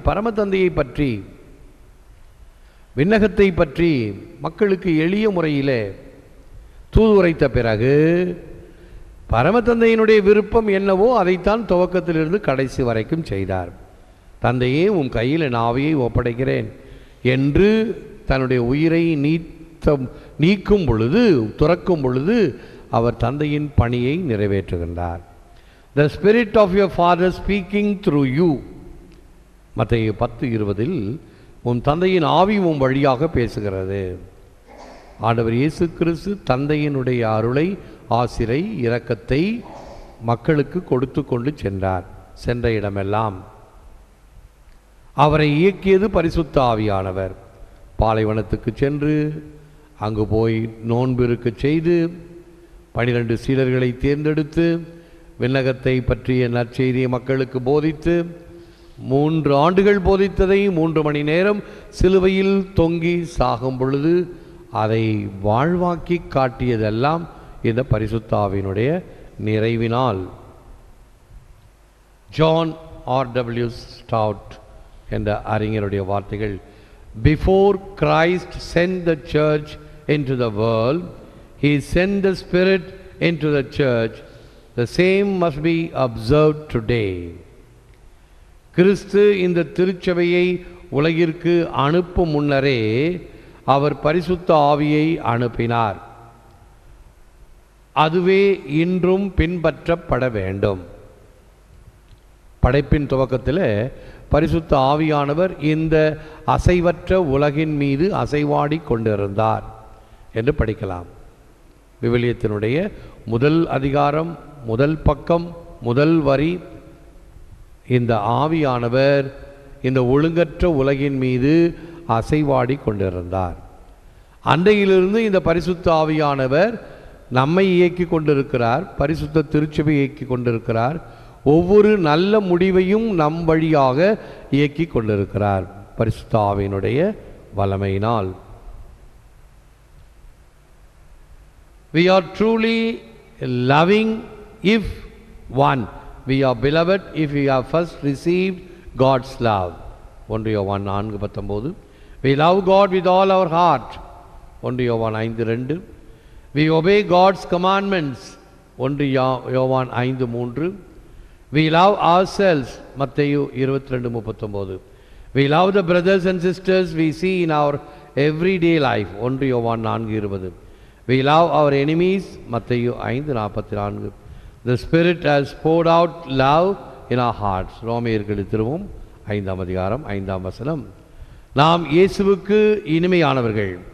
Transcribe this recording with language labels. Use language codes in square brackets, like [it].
[ta] பரமதந்தையை பற்றி, விண்ணகத்தை பற்றி மக்களுக்கு எளிய முறையில் தூதுரைத்த பிறகு பரமதந்தையினுடைய விருப்பம் என்னவோ அதைத்தான் துவக்கத்திலிருந்து கடைசி வரைக்கும் செய்தார். தந்தையே, உன் கையில் என் ஆவியை ஒப்படைக்கிறேன் என்று தன்னுடைய உயிரை நீக்கும் பொழுது, துறக்கும் பொழுது அவர் தந்தையின் பணியை நிறைவேற்றுகின்றார். [en] The spirit of your father speaking through you. [ta] மத்தேயு 10:20 உன் தந்தையின் ஆவி உன் வழியாக பேசுகிறது. ஆண்டவர் இயேசு கிறிஸ்து தந்தையினுடைய அருளை, ஆசிரை, இரக்கத்தை மக்களுக்கு கொடுத்து கொண்டு சென்றார். சென்ற இடமெல்லாம் அவரை இயக்கியது பரிசுத்த ஆவியானவர். பாலைவனத்துக்கு சென்று அங்கு போய் நோன்பிருக்க செய்து 12 சீடர்களை தேர்ந்தெடுத்து விண்ணகத்தை பற்றிய நற்செய்தியை மக்களுக்கு போதித்து 3 ஆண்டுகள் போதித்ததை 3 மணி நேரம் சிலுவையில் தொங்கி சாகும் பொழுது அதை வாழ்வாக்கி காட்டியதெல்லாம் இந்த பரிசுத்த ஆவியினுடைய நிறைவினால். John R.W. ஸ்டவுட் என்ற அறிஞருடைய வார்த்தைகள், [en] Before Christ sent the church into the world, He sent the Spirit into the church. The same must be observed today. [ta] கிறிஸ்து இந்த திருச்சபையை உலகிற்கு அனுப்பும் முன்னரே அவர் பரிசுத்த ஆவியை அனுப்பினார். அதுவே இன்றும் பின்பற்றப்பட வேண்டும். படைப்பின் துவக்கத்தில் பரிசுத்த ஆவியானவர் இந்த அசைவற்ற உலகின் மீது அசைவாடி கொண்டிருந்தார் என்று படிக்கலாம். விவிலியத்தினுடைய முதல் அதிகாரம், முதல் பக்கம், முதல் வரி, இந்த ஆவியானவர் இந்த ஒழுங்கற்ற உலகின் மீது அசைவாடி கொண்டிருந்தார். அன்றையிலிருந்து இந்த பரிசுத்த ஆவியானவர் நம்மை இயக்கி கொண்டிருக்கிறார். பரிசுத்த திருச்சபை இயக்கி கொண்டிருக்கிறார். ஒவ்வொரு நல்ல முடிவையும் நம் வழியாக இயக்கி கொண்டிருக்கிறார் பரிசுத்த ஆவியினுடைய வல்லமையினால். [en] We are truly loving if one. We are beloved if we have first received God's love. 1 யோவான் 4:19. We love God with all our heart. 1 யோவான் 5:2. We obey God's commandments. 1 யோவான் 5:3. We love ourselves. மத்தேயு 22:39. We love the brothers and sisters we see in our everyday life. 1 யோவான் 4:20. We love our enemies. மத்தேயு 5:44. The Spirit has poured out love in our hearts. [ta] ரோமையர்கள் திருவும் 5ஆம் அதிகாரம் 5ஆம் வசனம். நாம் இயேசுவுக்கு இனிமையானவர்கள்.